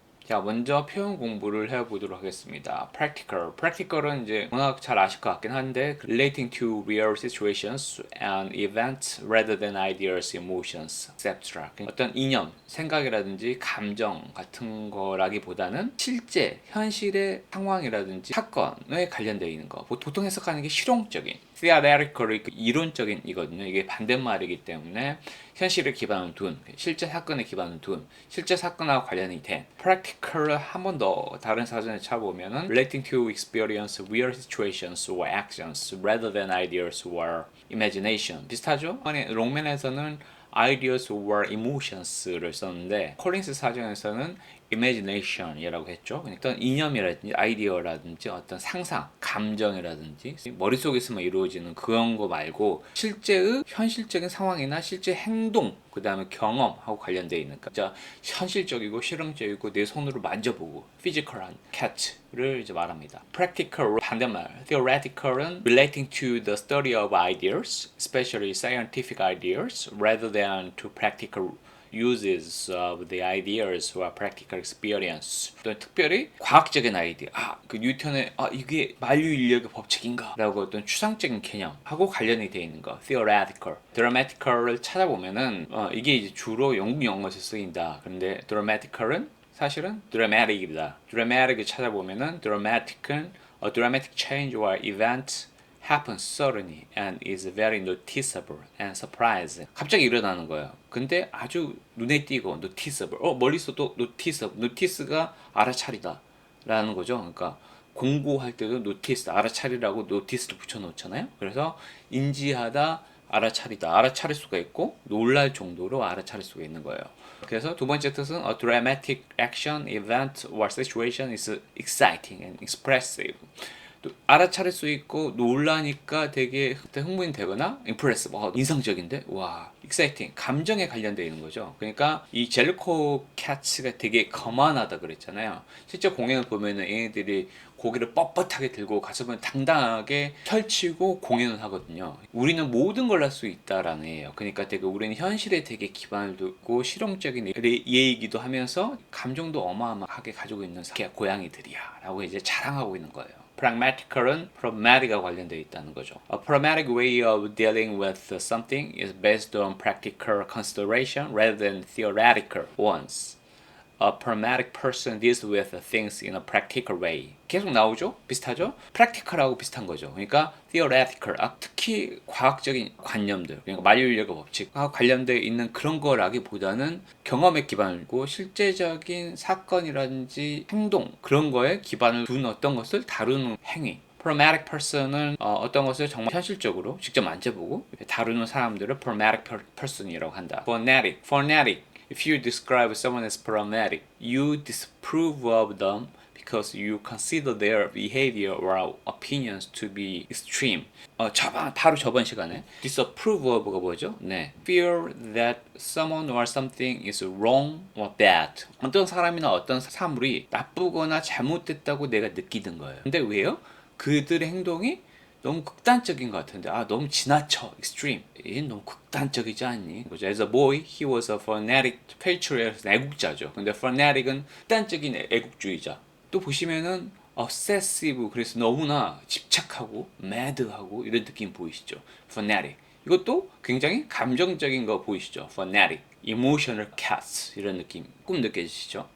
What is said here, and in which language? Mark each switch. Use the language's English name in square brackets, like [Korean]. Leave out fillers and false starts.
[Korean] 자, 먼저 표현 공부를 해보도록 하겠습니다. [English] Practical. Practical은 [Korean] 이제 워낙 잘 아실 것 같긴 한데 [English] relating to real situations and events rather than ideas, emotions, etc. [Korean] 어떤 이념, 생각이라든지 감정 같은 거라기보다는 실제, 현실의 상황이라든지 사건에 관련되어 있는 거. 보통 해석하는 게 실용적인, theoretical, 이론적인이거든요. 이게 반대말이기 때문에 현실을 기반으로 둔, 실제 사건에 기반으로 둔, 실제 사건하고 관련이 된 practical을 한 번 더 다른 사전에 찾아보면은 [English] relating to experience, real situations or actions rather than ideas or imagination [Korean] 비슷하죠? 아니 롱맨에서는 [English] ideas or emotions [Korean] 를 썼는데 콜린스 사전에서는 imagination이라고 했죠. 어떤 이념이라든지 아이디어라든지 어떤 상상, 감정이라든지 머릿속에서만 이루어지는 그런 거 말고 실제의 현실적인 상황이나 실제 행동 그 다음에 경험하고 관련되어 있는 진짜 현실적이고 실용적이고 내 손으로 만져보고 physical한 cat를 이제 말합니다. [English] practical 반대말 theoretical은 relating to the study of ideas, especially scientific ideas, rather than to practical uses of the ideas or practical experience. [Korean] 또 특별히 과학적인 아이디어. 그 뉴턴의 이게 만유인력의 법칙인가? 라고 어떤 추상적인 개념하고 관련이 되어 있는 거. [English] theoretical. [Korean] dramatical을 찾아보면은 이게 이제 주로 영국 영어에서 쓰인다. 그런데 dramatical은 사실은 dramatic이다. [English] dramatic을 [Korean] 찾아보면은 [English] dramatic은 a dramatic change or event happens suddenly and is very noticeable and surprising. [Korean] 갑자기 일어나는 거예요. 근데 아주 눈에 띄고 noticeable. 멀리서도 noticeable. notice가 알아차리다 라는 거죠. 그러니까 공고할 때도 notice, 알아차리라고 notice를 붙여놓잖아요. 그래서 인지하다, 알아차리다, 알아차릴 수가 있고 놀랄 정도로 알아차릴 수가 있는 거예요. 그래서 두 번째 뜻은 [English] a dramatic action, event or situation is exciting and expressive. [Korean] 또 알아차릴 수 있고 놀라니까 되게 흥분이 되거나 impressive, 인상적인데 와 exciting, 감정에 관련되어 있는 거죠. 그러니까 이 젤리코 캐츠가 되게 거만하다 그랬잖아요. 실제 공연을 보면은 얘네들이 고개를 뻣뻣하게 들고 가슴을 당당하게 펼치고 공연을 하거든요. 우리는 모든 걸 할 수 있다라는 얘기예요. 그러니까 되게 우리는 현실에 되게 기반을 두고 실용적인 예이기도 하면서 감정도 어마어마하게 가지고 있는 고양이들이야 라고 이제 자랑하고 있는 거예요. pragmatical은 pragmatic과 관련되어 있다는 거죠. [English] A pragmatic way of dealing with something is based on practical consideration rather than theoretical ones. A pragmatic person deals with things in a practical way. [Korean] 계속 나오죠? 비슷하죠? practical하고 비슷한 거죠. 그러니까 theoretical, 특히 과학적인 관념들, 그러니까 만유인력의 법칙과 관련되어 있는 그런 거라기보다는 경험에 기반이고 실제적인 사건이라든지 행동 그런 거에 기반을 둔 어떤 것을 다루는 행위. pragmatic person은 어떤 것을 정말 현실적으로 직접 만져보고 다루는 사람들을 pragmatic person이라고 한다. [English] fanatic. If you describe someone as pragmatic, you disapprove of them because you consider their behavior or opinions to be extreme. [Korean] 바로 저번 시간에 disapprove of가 뭐죠? 네. [English] Fear that someone or something is wrong or bad. [Korean] 어떤 사람이나 어떤 사물이 나쁘거나 잘못됐다고 내가 느끼는 거예요. 근데 왜요? 그들의 행동이 너무 극단적인 것 같은데 너무 지나쳐 extreme 얘는 너무 극단적이지 않니? [English] As a boy, he was a fanatic patriot [Korean] 애국자죠. 근데 fanatic은 극단적인 애국주의자. 또 보시면은 obsessive 그래서 너무나 집착하고 mad하고 이런 느낌 보이시죠? fanatic 이것도 굉장히 감정적인 거 보이시죠? fanatic emotional cats 이런 느낌 조금 느껴지시죠?